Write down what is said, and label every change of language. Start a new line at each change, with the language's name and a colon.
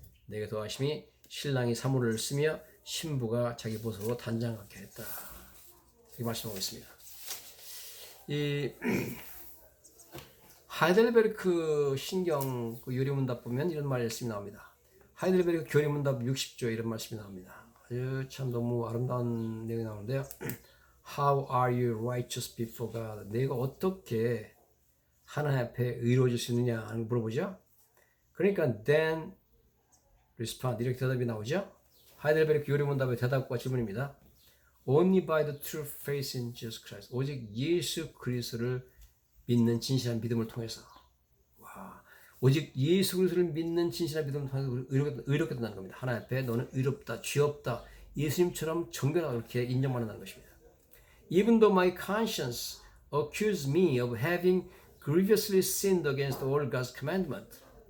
Korean: 내게 더하심이 신랑이 사물을 쓰며 신부가 자기 보석으로 단장 같게 했다. 이렇게 말씀하고 있습니다. 이 하이델베르크 신경 그 요리문답 보면 이런 말씀이 나옵니다. 하이델베르크 교리문답 60조 이런 말씀이 나옵니다. 참 너무 아름다운 내용이 나오는데요.
English: How are you righteous before God?
Korean: 내가 어떻게 하나님 앞에 의로워질 수 있느냐 하는 물어보죠. 그러니까
English: then respond,
Korean: 이렇게 대답이 나오죠. 하이델베르크 요리문답의 대답과 질문입니다.
English: Only by the true faith in Jesus Christ.
Korean: 오직 예수 그리스도를 믿는 진실한 믿음을 통해서. 와, 오직 예수 그리스도를 믿는 진실한 믿음을 통해서 의롭게 된다는 겁니다. 하나님 앞에 너는 의롭다, 죄 없다, 예수님처럼 정결하다 이렇게 인정받는다는 것입니다.
English: Even though my conscience accused me of having grievously sinned against all God's commandment.